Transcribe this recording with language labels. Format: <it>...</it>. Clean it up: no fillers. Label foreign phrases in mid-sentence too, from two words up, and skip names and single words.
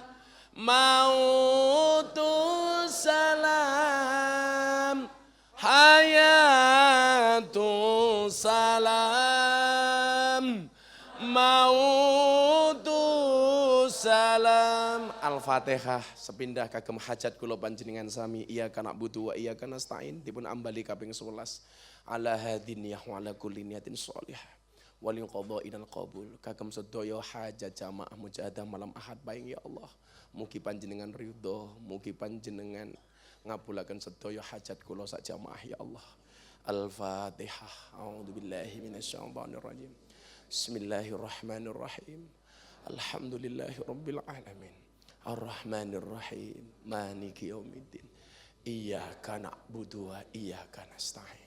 <jv>mautus salam hayatus salam mautus salam. Al-Fatihah sepindah kagem hajat kula panjenengan sami</jv> <ar>إياك نعبد وإياك نستعين</ar> <jv>dipun ambali kaping 11</jv> <ar>على هذه النية وعلى كل نية صالحة ولقضائنا القبول</ar> <jv>kagem sedaya hajat jamaah mujahadah malam ahad baing</jv> <ar>يا الله</ar> <jv>mugi panjenengan ridho mugi panjenengan ngabulaken sedaya hajat kula sak jamaah</jv> <ar>يا الله. Al-Fatihah. أعوذ بالله من الشيطان الرجيم. بسم الله الرحمن الرحيم. الحمد لله رب العالمين. الرحمن الرحيم. مالك يوم الدين. إياك نعبد وإياك نستعين.</ar>